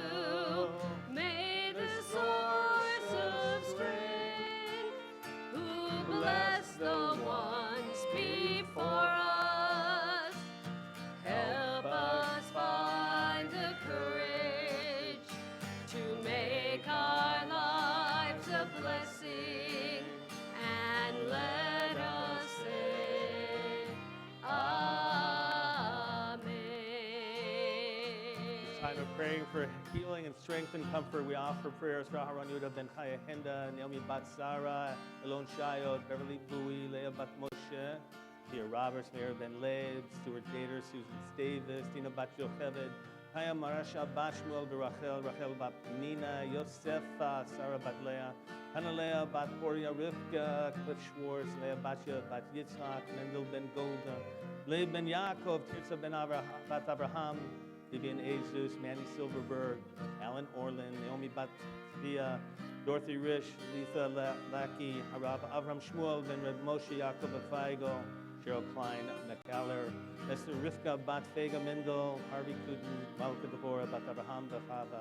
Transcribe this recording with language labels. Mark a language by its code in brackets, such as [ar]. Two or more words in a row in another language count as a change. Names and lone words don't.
[en] May the source of strength, who bless the ones before us, help us find the courage to make our lives a blessing, and let us say Amen. Time of praying for healing and strength and comfort, we offer prayers for Aharon Yehuda ben Chaya Henda, Naomi Bat Sarah, Elon Shayot, Beverly Pui, Leah Bat Moshe, Tia Roberts, Mayor Ben Leib, Stuart Gator, Susan Stavis, Tina Bat Yocheved, Chaya Marasha Bat Shmuel Berachel, Rachel Bat Nina, Yosef, Sarah Bat Leah, Hannah Leah Bat Poria Rivka, Cliff Schwartz, Leah Batya Bat Yitzhak, Mendel Ben Golda, Leib Ben Yaakov, Tirza Ben Bat Abraham, Vivian Azus, Manny Silverberg, Alan Orlin, Naomi Bat Via, Dorothy Rish, Letha Lackey, Harab Avram Shmuel, Ben Reb Moshe Yaakov Feigo, Cheryl Klein, McAller, Esther Rivka Bat Fega Mendel, Harvey Kuden, Malka Deborah Bat Abraham Bafava.